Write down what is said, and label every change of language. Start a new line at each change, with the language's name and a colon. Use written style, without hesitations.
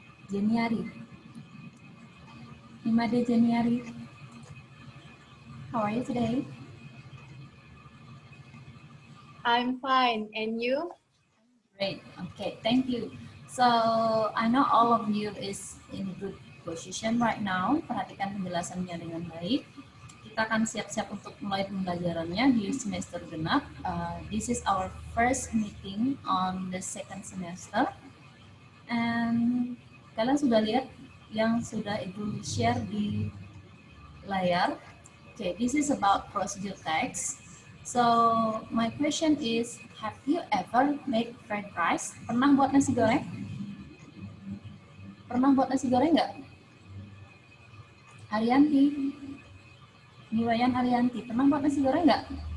English: Jeniari. Imade Jeniari. How are you today? I'm fine, and you? Great, okay, thank you. So, I know all of you is in good position right now.
Indonesian: Perhatikan penjelasannya dengan baik. Kita akan siap-siap untuk mulai pembelajarannya di semester genap.
English: This is our first meeting on the second semester.
Indonesian: And kalian sudah lihat yang sudah Ibu share di layar.
English: Okay, this is about procedure text. So, my question is, have you ever made fried rice?
Indonesian: Pernah buat nasi goreng? Pernah buat nasi goreng nggak? Arianti, Niwayan Arianti, pernah buat nasi goreng nggak?